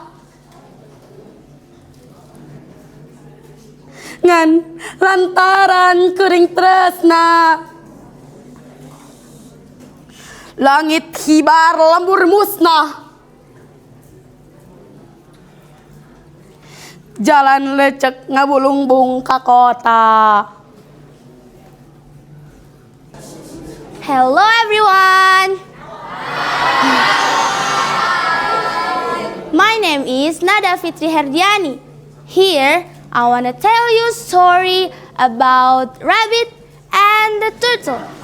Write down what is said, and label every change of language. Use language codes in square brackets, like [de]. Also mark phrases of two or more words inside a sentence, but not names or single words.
[su] Ngan lantaran kuring tresna. Langit hibar lembur musnah. Jalan lecek ngabulungbung ka kota. [en] Hello everyone. My name is Nada Fitri Herdiani. Here I want to tell you a story about rabbit and the turtle.